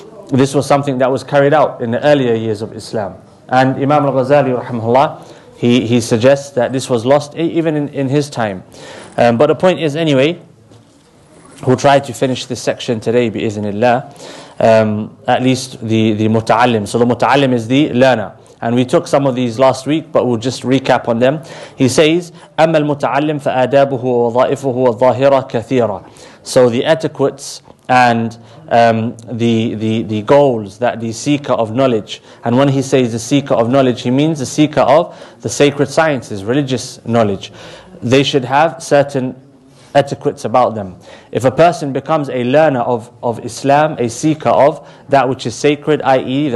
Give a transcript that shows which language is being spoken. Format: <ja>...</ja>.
<en>This was something that was carried out in the earlier years of Islam. And Imam al-Ghazali rahimahullah, he suggests that this was lost even in his time. But the point is anyway, we'll try to finish this section today bi'idhnillah, at least the muta'allim. So the muta'allim is the learner. And we took some of these last week, but we'll just recap on them. He says,</en> <ar>أَمَّا الْمُتَعَلِّمْ فَآدَابُهُ وَوَظَائِفُهُ وَالظَّاهِرَةِ كَثِيرًا.</ar> <en>So the etiquettes and the goals that the seeker of knowledge, and when he says the seeker of knowledge, he means the seeker of the sacred sciences, religious knowledge. They should have certain etiquettes about them. If a person becomes a learner of Islam, a seeker of that which is sacred, i.e.</en>